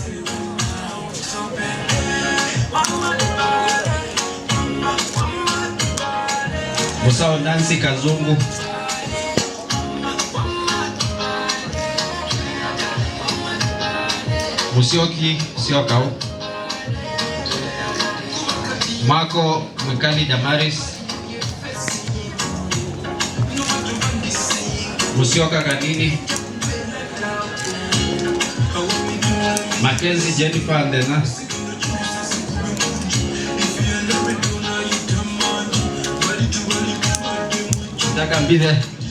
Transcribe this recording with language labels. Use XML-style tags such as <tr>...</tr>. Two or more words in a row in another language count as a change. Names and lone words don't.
<en>Musawa Nancy Kazungu, Musioki Siokau, Marco Mikali Damaris, Musioka Kanini, Mackenzie Jennifer and the nurse. That can be there.</en>